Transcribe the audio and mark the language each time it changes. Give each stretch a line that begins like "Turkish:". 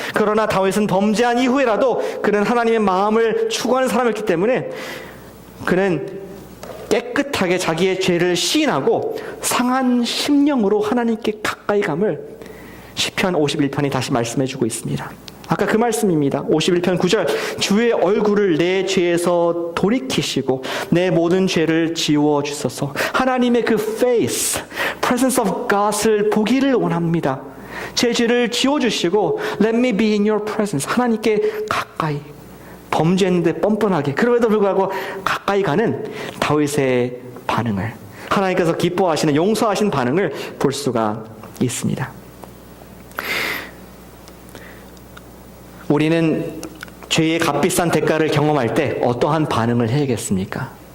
Korean: 그러나 다윗은 범죄한 이후에라도 그는 하나님의 마음을 추구하는 사람이었기 때문에 그는 깨끗하게 자기의 죄를 시인하고 상한 심령으로 하나님께 가까이 감을 시편 51편이 다시 말씀해주고 있습니다. 아까 그 말씀입니다. 51편 9절 주의 얼굴을 내 죄에서 돌이키시고 내 모든 죄를 지워주소서. 하나님의 그 face,
English: presence of God
Korean: 을 보기를 원합니다. 제 죄를 지워주시고
English: Let me be in your presence.
Korean: 하나님께 가까이 범죄했는데 뻔뻔하게 그럼에도 불구하고 가까이 가는 다윗의 반응을 하나님께서 기뻐하시는 용서하신 반응을 볼 수가 있습니다. 우리는 죄의 값비싼 대가를 경험할 때 어떠한 반응을 해야겠습니까?